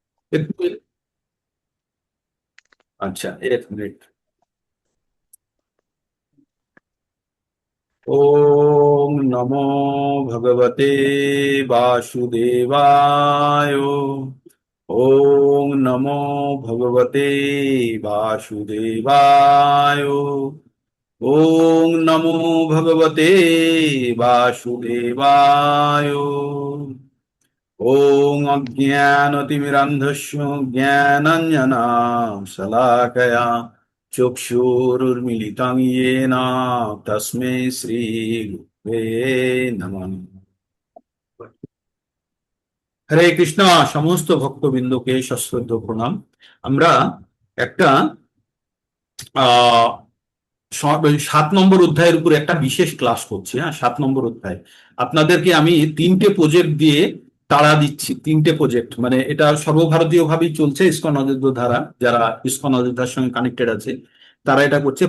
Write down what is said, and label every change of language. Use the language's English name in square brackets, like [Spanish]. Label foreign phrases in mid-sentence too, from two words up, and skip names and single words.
[Bangla] একটু। আচ্ছা, 1 মিনিট। [Sanskrit] ওম নমো ভগবতে বাসুদেবায়। ওম নমো ভগবতে বাসুদেবায়। ওম নমো ভগবতে বাসুদেবায়। ওম অজ্ঞানতিমিরান্ধস্য জ্ঞানাঞ্জনশলাকয়া চক্ষুরুন্মিলিतं येन তস্मै শ্রীগুরবে নমঃ। [Bangla] হরে কৃষ্ণ। সমস্ত ভক্তবৃন্দকে সশ্রদ্ধ প্রণাম। আমরা একটা আহ 7 নম্বর অধ্যায়ের উপর একটা বিশেষ ক্লাস করছি। হ্যাঁ, 7 নম্বর অধ্যায়। আপনাদেরকে আমি 3টে প্রজেক্ট দিয়ে তাড়া দিচ্ছি। 3টে প্রজেক্ট, মানে এটা সর্বভারতীয় ভাবেই চলছে। ইসকন অযোধ্য ধারা, যারা ইসকন অযোধ্যার সঙ্গে কানেক্টেড আছে তারা এটা করছে।